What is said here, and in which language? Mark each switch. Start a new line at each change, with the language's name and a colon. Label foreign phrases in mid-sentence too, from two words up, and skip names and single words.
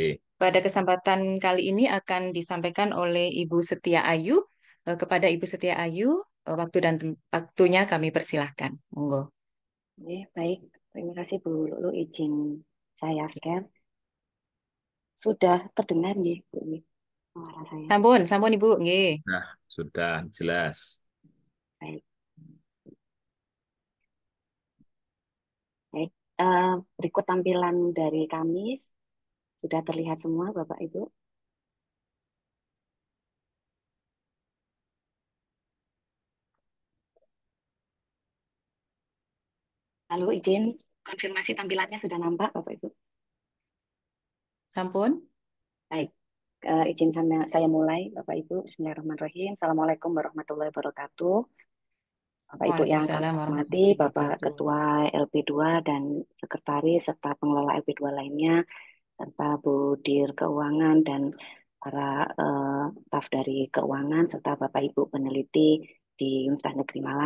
Indonesian: Pada kesempatan kali ini akan disampaikan oleh Ibu Setia Ayu. Kepada Ibu Setia Ayu, waktu dan waktunya kami persilahkan. Monggo. Oke, baik. Terima kasih Bu Lulu, izin saya share. Sudah terdengar nggih, Bu, nggih, suara saya.
Javanese: Sampun, sampun Ibu, nggih.
Indonesian: Nah, sudah jelas. Baik. Baik. Berikut tampilan dari kami. Sudah terlihat semua, Bapak Ibu. Lalu izin konfirmasi tampilannya sudah nampak, Bapak Ibu. Sampun. Baik. Izin saya mulai, Bapak Ibu.
Arabic: بسم الله الرحمن الرحيم. السلام عليكم ورحمة الله وبركاته.
Indonesian: Bapak Ibu yang kami
Arabic: Waalaikumsalam
Indonesian: hormati,
Arabic: warahmatullahi
Indonesian: Bapak
Arabic: wabarakatuh.
Indonesian: Ketua LP2 dan Sekretaris serta pengelola LP2 lainnya, serta Bu Dir Keuangan dan para staf dari keuangan, serta Bapak Ibu peneliti di Universitas Negeri Malang.